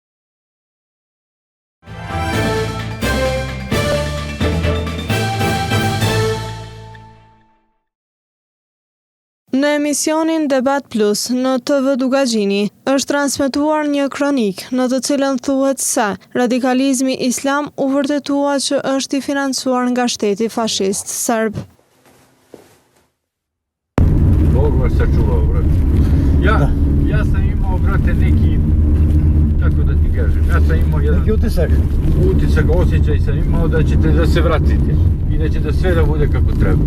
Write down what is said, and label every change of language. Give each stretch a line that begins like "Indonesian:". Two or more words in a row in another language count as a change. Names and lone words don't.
Albanian: Në emisionin Debat Plus në TV Dugagjini është transmetuar një kronik në të cilën thuhet se radikalizmi islam u vërtetua që është i financuar nga shteti fashist serb.
Serbian: Dobro se čuvao, brate. Ja sam imao, brate, neki, kako da ti kažem, ja sam imao jedan utisak, osjećaj sam imao da ćete da se vratite i da će da sve da bude kako treba.